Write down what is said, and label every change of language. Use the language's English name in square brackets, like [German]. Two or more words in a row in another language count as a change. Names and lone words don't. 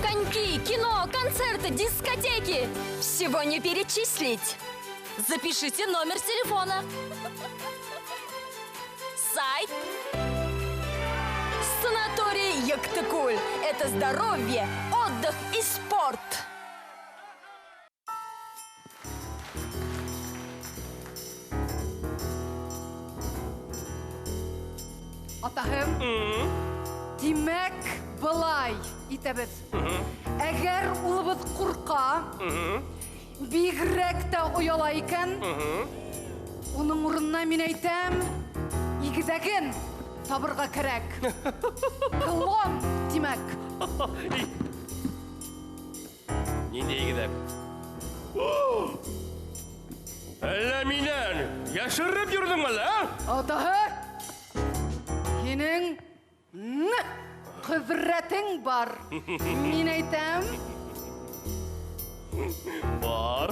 [Russian] Коньки, кино, концерты, дискотеки. Всего не перечислить. Запишите номер телефона. Сайт. Санаторий Юктыкуль – это здоровье, отдых и спорт. [Bashkir] Атаһым, димәк, былай итәбез. Әгәр улыбыз курка, бигрәк тә ояла икән, уның урынына мин әйтәм, игезәген табырга кирәк. Клон, димәк. Нинди игедәк? Әллә минән яшырып йөрдең әле? Атаһы, һинең кыдырәтең бар. Мин әйтәм, Бар.